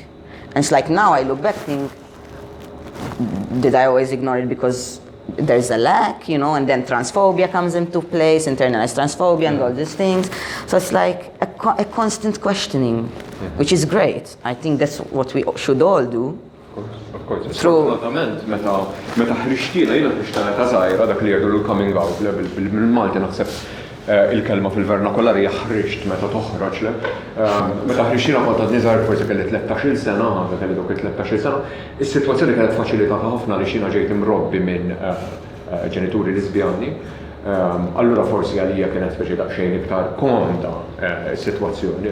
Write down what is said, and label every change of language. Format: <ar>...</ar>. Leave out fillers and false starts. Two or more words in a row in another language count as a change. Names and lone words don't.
<en>And it's like now I look back, think, did I always ignore it because there's a lack, you know, and then transphobia comes into place, internalized transphobia and all these things. So it's like a constant questioning, which is great. I think that's what we should all do. Of course.</en> <mt>Sfortunatament, meta ħriġtina, jiena ħriġtina ta' żgħira dak li jgħidu l-</mt> <en>coming out</en> <mt>bil-Malti naħseb il-kelma fil-vernakolari ħriġt meta toħroġ le. Meta ħriġtina kont qed niżgħar forsi kelli 13-il sena, kelli dik 13-il sena, is-sitwazzjoni kienet faċilitata ħafna li xina ġejt imrobbi minn ġenituri lesbjani. Allura forsi għalija kienet speċi daqsxejn iktar komda s-sitwazzjoni.</mt>